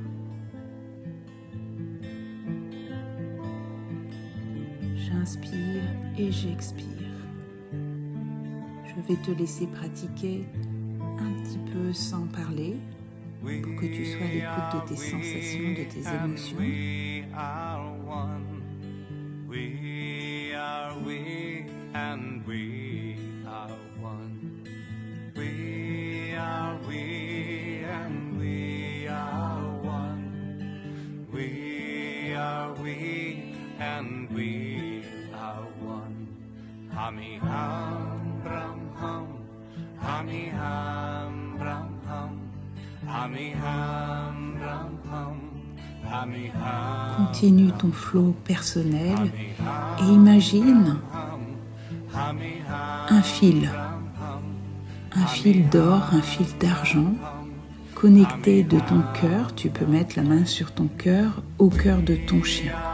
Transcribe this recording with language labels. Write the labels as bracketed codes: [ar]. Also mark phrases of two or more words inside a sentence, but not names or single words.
[fr] J'inspire et j'expire. Je vais te laisser pratiquer un petit peu sans parler pour que tu sois à l'écoute de tes sensations, de tes émotions. [en] We and we are one. We are we and we are one. We are we and we are one. Hummy hum brum hum. Hummy hum brum hum. Hummy hum brum hum. [fr] Continue ton flot personnel et imagine un fil d'or, un fil d'argent connecté de ton cœur. Tu peux mettre la main sur ton cœur, au cœur de ton chien.